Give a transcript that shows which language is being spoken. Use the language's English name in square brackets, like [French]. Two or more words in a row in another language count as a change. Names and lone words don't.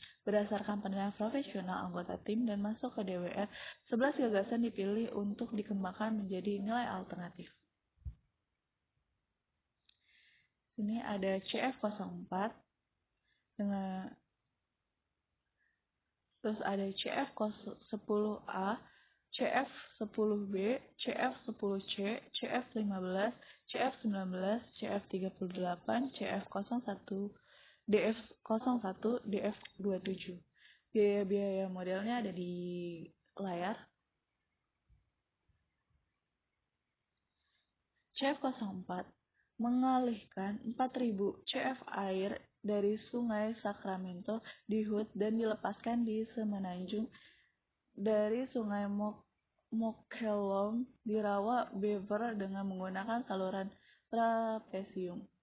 [Indonesian] Berdasarkan penilaian profesional anggota tim dan masuk ke DWR, 11 gagasan dipilih untuk dikembangkan menjadi nilai alternatif. Ini ada CF04 dengan terus ada CF10A, CF10B, CF10C, CF15, CF19, CF38, CF01, DF01, DF27. Biaya-biaya modelnya ada di layar. CF04 mengalihkan 4.000 CF air dari sungai Sacramento di Hood dan dilepaskan di semenanjung dari sungai Mokelumne di rawa Beaver dengan menggunakan saluran trapesium.